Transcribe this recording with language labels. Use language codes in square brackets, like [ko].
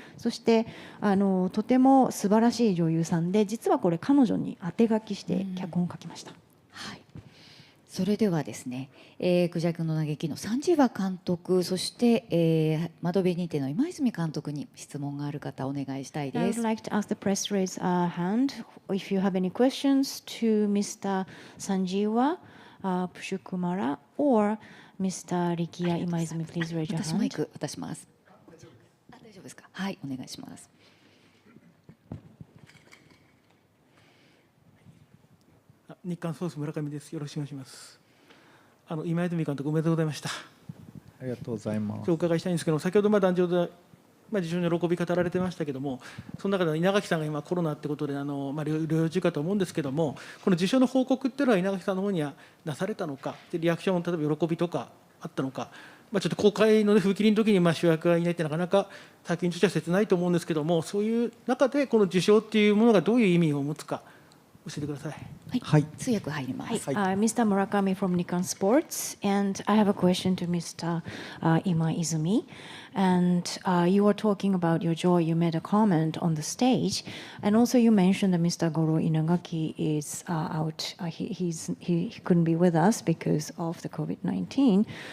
[ja] そしてとても素晴らしい女優さんで、実はこれ彼女に当て書きして脚本を書きました。はい、それではですね、クジャクの嘆きの三次和監督、そして、窓辺にての今泉監督に質問がある方お願いしたいです。 [en] I would like to ask the press raise a hand if you have any questions to Mr. Sanjeewa Pushkumara or Mr. Rikiya Imaizumi. Please raise your hand. [ja] 私マイク渡します。大丈夫ですか。はい、お願いします。日刊ソース村上です。よろしくお願いします。今泉監督おめでとうございました。ありがとうございます。お伺いしたいんですけど、先ほど壇上で受賞の喜び語られてましたけども、その中で稲垣さんが今コロナってことで療養中かと思うんですけども、この受賞の報告っていうのは稲垣さんの方にはなされたのか、でリアクション、例えば喜びとかあったのか、ちょっと公開の風切りの時に主役がいないってなかなか作品としては切ないと思うんですけども、そういう中でこの受賞っていうものがどういう意味を持つか教えてください。はい、通訳入ります。 [en] Mr. Murakami from Nikkan Sports, and I have a question to Mr. Ima Izumi. And you were talking about your joy. You made a comment on the stage, and also you mentioned that Mr. Goro Inagaki is out. He couldn't be with us because of the COVID-19.